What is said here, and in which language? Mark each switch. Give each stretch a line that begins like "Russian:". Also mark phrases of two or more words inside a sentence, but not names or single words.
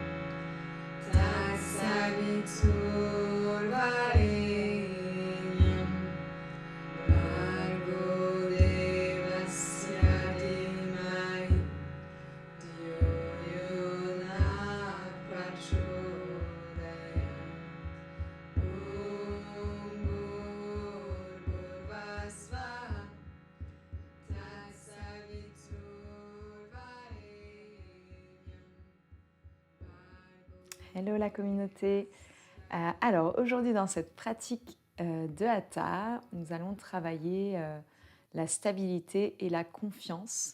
Sanskrit: तत्सवितुर्वरेण्यं भर्गो देवस्य धीमहि धियो यो नः प्रचोदयात् ॐ भूर्भुवःस्वः
French: Hello la communauté. Alors aujourd'hui dans cette pratique de Hatha, nous allons travailler la stabilité et la confiance.